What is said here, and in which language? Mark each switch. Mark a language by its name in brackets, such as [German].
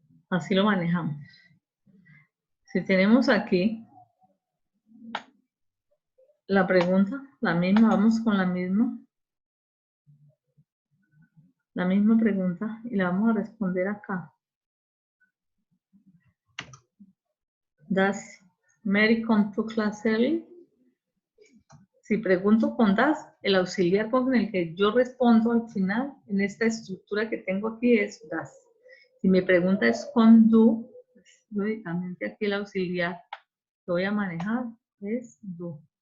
[Spanish] Así lo manejamos. Si tenemos aquí la pregunta, la misma, vamos con la misma pregunta y la vamos a responder acá. [English] Does Mary come to class early? [Spanish] Si pregunto con does, el auxiliar con el que yo respondo al final, en esta estructura que tengo aquí es does. Si mi pregunta es con do, pues, lógicamente aquí el auxiliar que voy a manejar es do.